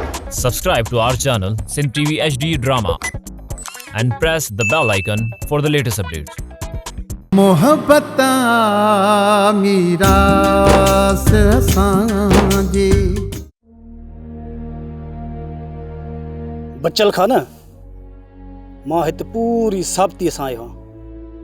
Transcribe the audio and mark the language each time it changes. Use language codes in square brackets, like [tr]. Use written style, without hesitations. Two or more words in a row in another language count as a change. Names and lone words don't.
[en] Subscribe to our channel Sin TV HD Drama and press the bell icon for the latest updates. [sd] मोहब्बत मीरा से सांझी बच्चल खान मां हिते पूरी साबिती सां आयो आहियां।